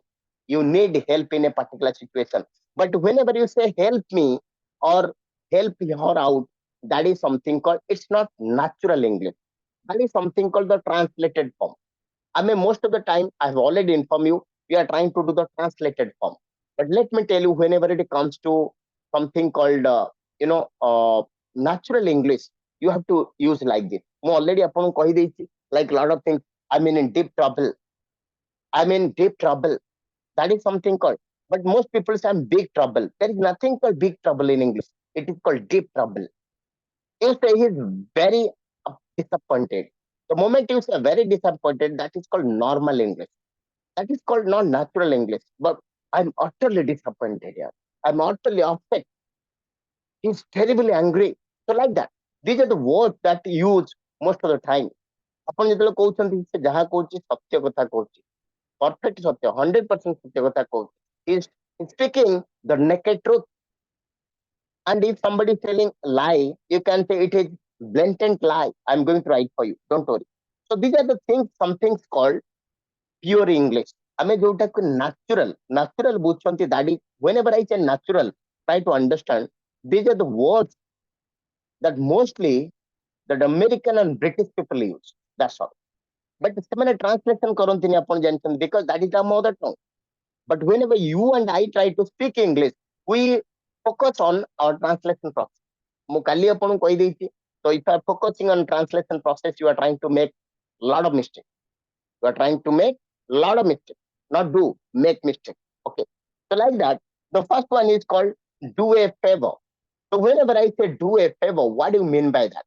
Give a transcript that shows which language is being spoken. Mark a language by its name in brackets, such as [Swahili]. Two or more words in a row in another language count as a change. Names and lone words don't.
[English] You need help in a particular situation. But whenever you say help me or help her out, that is something called, it's not natural English. That is something called the translated form. I mean, most of the time, I've already informed you, we are trying to do the translated form. But let me tell you, whenever it comes to something called, natural English, you have to use like this. [Odia] ମୁଁ already ଆପଣଙ୍କୁ କହିଦେଇଛି, [English] like a lot of things. I'm in deep trouble. I'm in deep trouble. That is something called. But most people say I'm big trouble. There is nothing called big trouble in English. It is called deep trouble. You say he's very disappointed. The moment you say very disappointed, that is called normal English. That is called not natural English. But I'm utterly disappointed here. I'm utterly upset. He's terribly angry. So like that. These are the words that use most of the time. [Odia] ଆପଣ ଯେତେବେଳେ କହୁଛନ୍ତି ସେ ଯାହା କହୁଛି ସତ୍ୟ କଥା କହୁଛି, perfect ସତ୍ୟ, 100% ସତ୍ୟ କଥା କହୁଛି. [English] He's speaking the naked truth. And if somebody is telling lie, you can say it is blatant lie. I'm going to write for you. Don't worry. So these are the things, some things called pure English. [Odia] ଆମେ ଯୋଉଟାକୁ natural ବୁଝୁଛନ୍ତି, [English] that is, whenever I say natural, try to understand, these are the words that mostly that American and British people use. That's all. but [Odia] ସେମାନେ translation କରନ୍ତିନି ଆପଣ ଜାଣିଛନ୍ତି [English] because that is our mother tongue. But whenever you and I try to speak English, we focus on our translation process. [Odia] ମୁଁ କାଲି ଆପଣଙ୍କୁ କହିଦେଇଛି. [English] So if you are focusing on translation process, you are trying to make lot of mistakes. You are trying to make lot of mistakes, not do, make mistakes. Okay. So like that, the first one is called do a favor. So whenever I say do a favor, what do you mean by that?